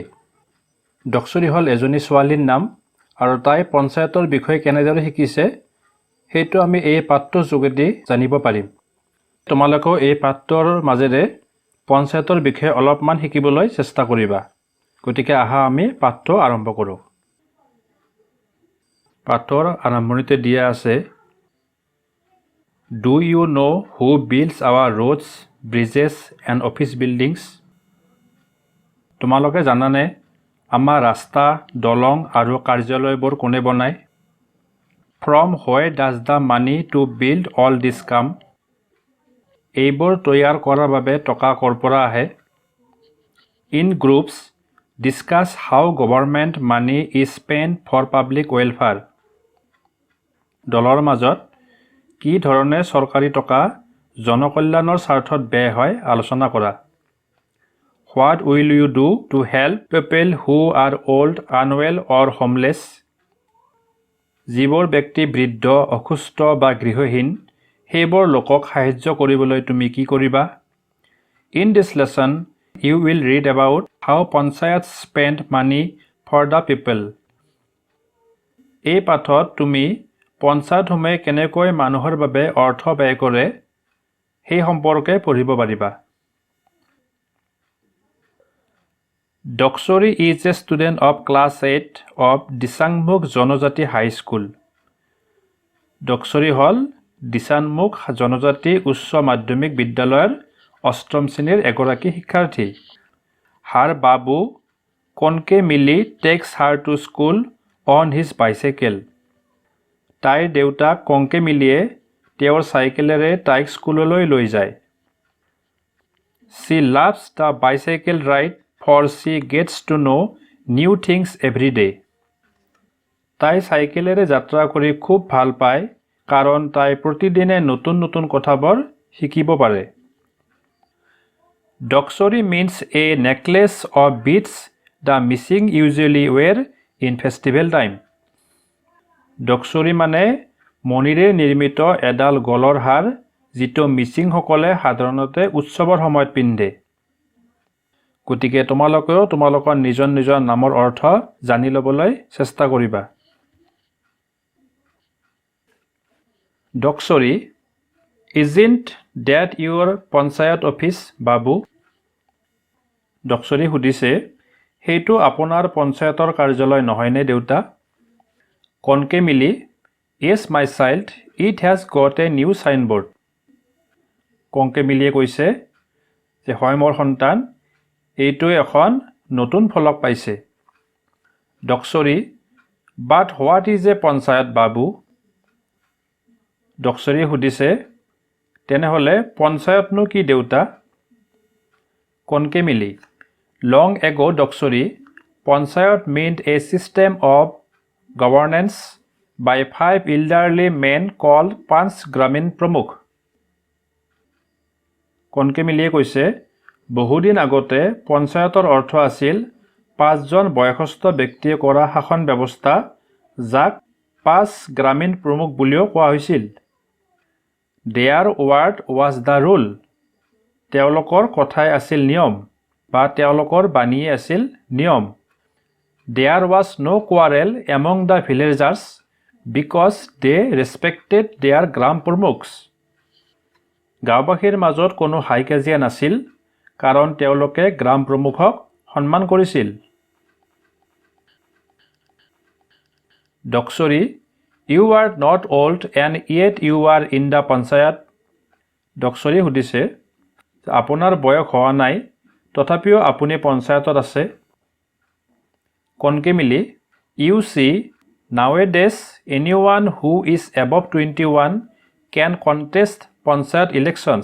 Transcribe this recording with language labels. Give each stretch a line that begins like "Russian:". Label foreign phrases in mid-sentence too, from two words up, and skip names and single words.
Assamese: ডক্সৰী হ'ল এজনী ছোৱালীৰ নাম আৰু তাই পঞ্চায়তৰ বিষয়ে কেনেদৰে শিকিছে সেইটো আমি এই পাঠটোৰ যোগেদি জানিব পাৰিম। তোমালোকেও এই পাঠটোৰ মাজেৰে পঞ্চায়তৰ বিষয়ে অলপমান শিকিবলৈ চেষ্টা কৰিবা। গতিকে আহা আমি পাঠটো আৰম্ভ কৰোঁ। পাঠৰ আৰম্ভণিতে দিয়া আছে,
English: Do you know who builds our roads, bridges and office buildings?
Assamese: তোমালোকে জানানে আমাৰ ৰাস্তা, দলং আৰু কাৰ্যালয়বোৰ কোনে বনায়?
English: From where does the money to build all this come?
Assamese: এইবোৰ তৈয়াৰ কৰাৰ বাবে টকা ক'ৰ পৰা আহে?
English: In groups, discuss how government money is spent for public welfare.
Assamese: দলৰ মাজত কি ধৰণে চৰকাৰী টকা জনকল্যাণৰ স্বাৰ্থত ব্যয় হয় আলোচনা কৰা।
English: What will you do to help people who are old, unwell or homeless?
Assamese: যিবোৰ ব্যক্তি বৃদ্ধ, অসুস্থ বা গৃহহীন, সেইবোৰ লোকক সাহায্য কৰিবলৈ তুমি কি কৰিবা?
English: In this lesson, you will read about how panchayats spend money for the people.
Assamese: এই পাঠত তুমি পঞ্চায়তসমূহে কেনেকৈ মানুহৰ বাবে অৰ্থ ব্যয় কৰে সেই সম্পৰ্কে পঢ়িব পাৰিবা।
English: Doksuri is a student of class 8 of Disanmukh জনজাতি হাই স্কুল।
Assamese: ডক্সৰী হ'ল দিচানমুখ জনজাতি উচ্চ মাধ্যমিক বিদ্যালয়ৰ 8ম শ্ৰেণীৰ এগৰাকী শিক্ষাৰ্থী।
English: Her babu Konke Mili takes her to school on his bicycle.
Assamese: তাইৰ দেউতাক কংকে মিলিয়ে তেওঁৰ চাইকেলেৰে তাইক স্কুললৈ লৈ যায়।
English: She loves the bicycle ride for she gets to know new things every day.
Assamese: তাই চাইকেলেৰে যাত্ৰা কৰি খুব ভাল পায় কাৰণ তাই প্ৰতিদিনে নতুন নতুন কথাবোৰ শিকিব পাৰে।
English: Doksuri means a necklace of beads the missing usually wear in festival time.
Assamese: ডক্সৰী মানে মণিৰে নিৰ্মিত এডাল গলৰ হাৰ যিটো মিচিংসকলে সাধাৰণতে উৎসৱৰ সময়ত পিন্ধে। গতিকে তোমালোকেও তোমালোকৰ নিজৰ নিজৰ নামৰ অৰ্থ জানি ল'বলৈ চেষ্টা কৰিবা। ডক্সৰী,
English: isn't that your পঞ্চায়ত অফিচ, বাবু?
Assamese: ডক্সৰী সুধিছে, সেইটো আপোনাৰ পঞ্চায়তৰ কাৰ্যালয় নহয়নে দেউতা? কনকে মিলি,
English: Yes my child, it has got a new signboard.
Assamese: কংকে মিলিয়ে কৈছে যে হয় মোৰ সন্তান, এইটো এখন নতুন ফলক পাইছে। ডক্সৰী,
English: But what is a পঞ্চায়ত, বাবু?
Assamese: ডক্সৰীয়ে সুধিছে, তেনেহ'লে পঞ্চায়তনো কি দেউতা?
English: কনকে মিলি, Long ago, ডক্সৰী, পঞ্চায়ত meant a system of governance by 5 elderly men called Panch Gramin Pramukh.
Assamese: কনকে মিলিয়ে কৈছে, বহুদিন আগতে পঞ্চায়তৰ অৰ্থ আছিল 5জন বয়সস্থ ব্যক্তিয়ে কৰা শাসন ব্যৱস্থা, যাক 5 গ্ৰামীণ প্ৰমুখ বুলিও কোৱা হৈছিল।
English: Their word was the rule.
Assamese: তেওঁলোকৰ কথাই আছিল নিয়ম বা তেওঁলোকৰ বাণীয়ে আছিল নিয়ম।
English: There was no quarrel among the villagers because they respected their গ্ৰাম প্ৰমুখs.
Assamese: গাঁওবাসীৰ মাজত কোনো হাই কাজিয়া নাছিল কাৰণ তেওঁলোকে গ্ৰাম প্ৰমুখক সন্মান কৰিছিল। ডক্সৰী,
English: You are not old and yet you are in the পঞ্চায়ত.
Assamese: ডক্সৰী সুধিছে, আপোনাৰ বয়স হোৱা নাই তথাপিও আপুনি পঞ্চায়তত আছে। কনকে মিলি,
English: You see, nowadays anyone who is above 21 can contest পঞ্চায়ত elections.